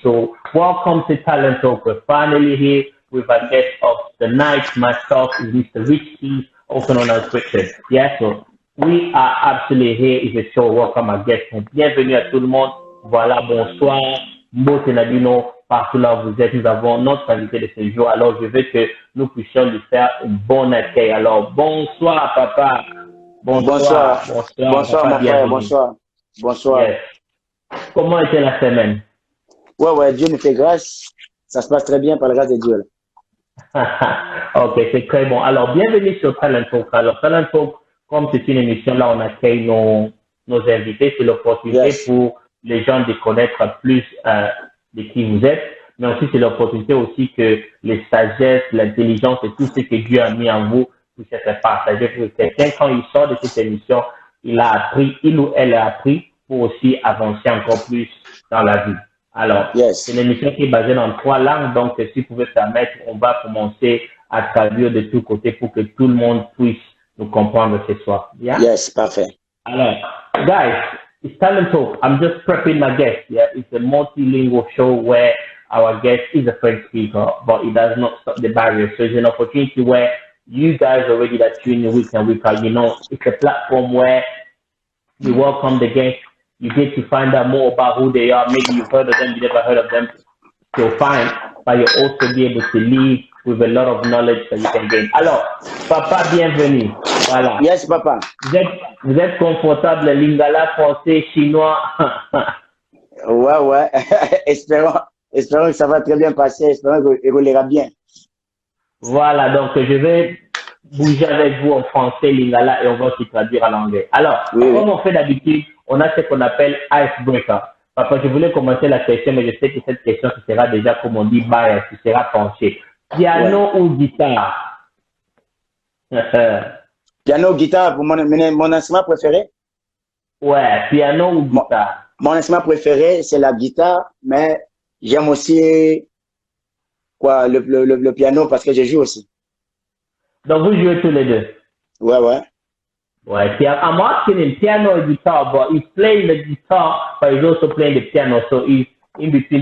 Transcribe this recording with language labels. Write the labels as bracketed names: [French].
[English] So, welcome to Talent Talk. We're finally here with our guest of the night. Myself is Mr. Rich Keys, also known as Richard. Yeah, so we are absolutely here. It's a show. Welcome our guest. [French] Bienvenue à tout le monde. Voilà, bonsoir. [Lingala] Mbote Nabino, [French] partout là où vous êtes, nous avons notre invité de ce jour. Alors, je veux que nous puissions lui faire un bon accueil. Alors, bonsoir, papa. Bonsoir. Bonsoir, mon frère. Bonsoir. Bonsoir. [English] Yes. [French] Comment était la semaine? Ouais, Dieu nous fait grâce. Ça se passe très bien par la grâce de Dieu. Ok, c'est très bon. Alors, bienvenue sur Talent Talk. Alors, Talent Talk, comme c'est une émission, là, on accueille nos invités. C'est l'opportunité pour les gens de connaître plus de qui vous êtes, mais aussi c'est l'opportunité aussi que les sagesses, l'intelligence et tout ce que Dieu a mis en vous puissent être partagés pour que quelqu'un, quand il sort de cette émission, il ou elle a appris pour aussi avancer encore plus dans la vie. Alors, c'est une émission qui est basée dans 3 langues, donc si vous pouvez permettre, on va commencer à traduire de tous côtés pour que tout le monde puisse nous comprendre ce soir. [English] Yeah? [French] Yes, parfait. [English] Alors, guys, it's Talent Talk. I'm just prepping my guest. Yeah, it's a multilingual show where our guest is a French speaker, but it does not stop the barrier. So it's an opportunity where you guys already that tune in week and week out, you know, it's a platform where you welcome the guest. You get to find out more about who they are. Maybe you've heard of them, you never heard of them. Still fine, but you'll also be able to leave with a lot of knowledge that you can gain. [French] Alors, papa, bienvenue. Voilà. [English] Yes, papa. [French] Vous êtes confortable, lingala, français, chinois. Ouais. espérons que ça va très bien passer. Espérons qu'il roulera bien. Voilà, donc je vais bouger avec vous en français, lingala, et on va se traduire en anglais. Alors, comme on fait d'habitude, on a ce qu'on appelle icebreaker. Papa, je voulais commencer la question, mais je sais que cette question, ce sera déjà, comme on dit, bias, ce sera penché. Piano ou guitare? Piano, guitare, pour mon instrument préféré? Ouais, piano ou guitare? Mon instrument préféré, c'est la guitare, mais j'aime aussi le piano parce que je joue aussi. Donc, vous jouez tous les deux? Ouais. [English] Ouais, I'm asking him piano and guitar, but he's playing the guitar, but he's also playing the piano, so he's in between.